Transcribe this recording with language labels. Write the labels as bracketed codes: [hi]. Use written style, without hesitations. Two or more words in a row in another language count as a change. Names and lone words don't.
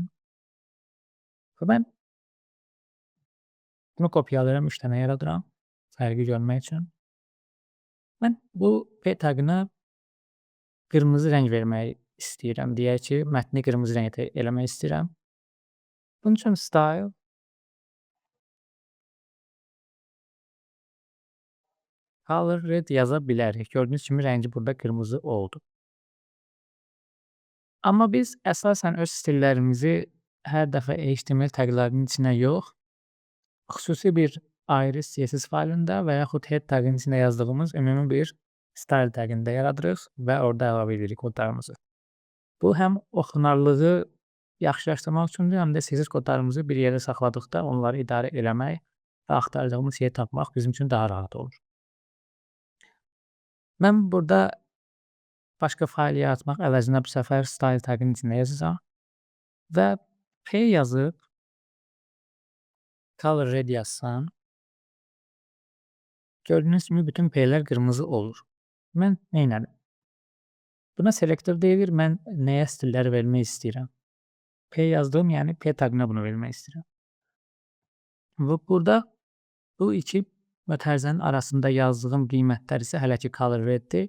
[az] Və mən bunu kopyalayıram, 3 dənə yaradıram fərqi görmək üçün. Mən bu P tagına qırmızı rəng vermək istəyirəm. Deyək ki, mətni qırmızı rəngdə eləmək istəyirəm. Bunun üçün [en] style color red [az] yaza bilərik. Gördüyünüz kimi rəngi burada qırmızı oldu. Amma biz əsasən öz stillərimizi hər dəfə HTML taglarının içinə yox, xüsusi bir ayrı CSS faylında və yaxud head tagının içində yazdığımız ümumi bir style tagində yaradırıq və orada əlavə edirik kodlarımızı. Bu həm oxunarlığı yaxşılaşdırmaq üçündür, həm də CSS kodlarımızı bir yerdə saxladıqda onları idarə eləmək və axtardığımız yeri tapmaq bizim üçün daha rahat olur. Mən burada başqa fayl yaratmaq əvəzinə bu səfər style tagının içində yazacağam və P yazıb [en] color red [az] yazsam, gördüyünüz kimi bütün P'lər qırmızı olur. Mən nə etdim? Buna selektor deyilir. Mən nəyə stillər vermək istəyirəm? P yazdığım, yəni P tagına bunu vermək istəyirəm. Və burada bu iki mötərizənin arasında yazdığım qiymətlər isə hələ ki [en] color reddir.